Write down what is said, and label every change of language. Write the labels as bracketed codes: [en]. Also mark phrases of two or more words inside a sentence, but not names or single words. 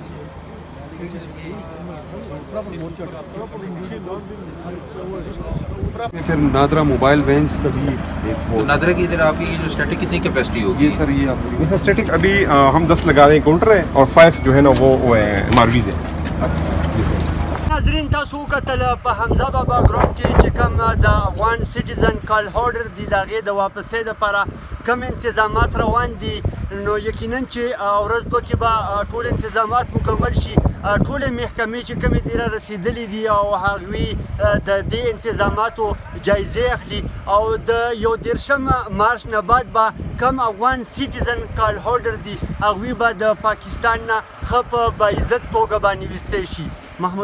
[ur] پھر نادرہ موبائل وینس کا بھی ایک نادرہ کی ادھر آپ کی جو اسٹیٹک کتنی کیپیسٹی ہوگی؟ یہ سر یہ آپ اسٹیٹک ابھی ہم 10 لگا رہے ہیں کاؤنٹر ہے اور 5 جو ہے نا وہ مارویز ہے. [ps] ناظرین تاسو وکتل په حمزه بابا ګراوند کې چې کوم د افغان [en] citizen card holder [ps] دي د هغې د واپسۍ دپاره کوم انتظامات روان دي نو یقینا چې ورځ پکې به ټول انتظامات مکمل شي. ټولې محکمې چې کومې دي را رسېدلې دي او هغوی د دې انتظاماتو جایزې اخلي او د یو 13 مارچ نه بعد به کوم افغان [en] citizen card holder [ps] دي هغوی به د پاکستان نه ښه په باعزت توګه باندې ویستی شي.